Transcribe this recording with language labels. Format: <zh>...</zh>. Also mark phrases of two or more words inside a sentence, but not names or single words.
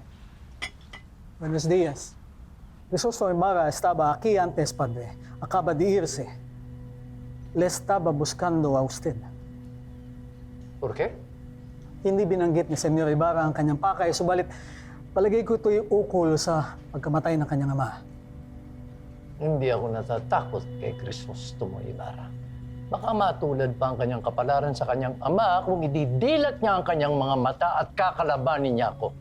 <es>Buenos días. Crisostomo Ibarra estaba aquí antes, padre. Acaba de irse. Le estaba buscando a usted. ¿Por qué?</es> <tl>Hindi binanggit ni Senyor Ibarra ang kanyang pakay, subalit palagay ko ito'y ukol sa pagkamatay ng kanyang ama. Hindi ako natatakot kay Crisostomo Ibarra. Baka matulad pa ang kanyang kapalaran sa kanyang ama kung ididilat niya ang kanyang mga mata at kakalabanin niya ako.</tl>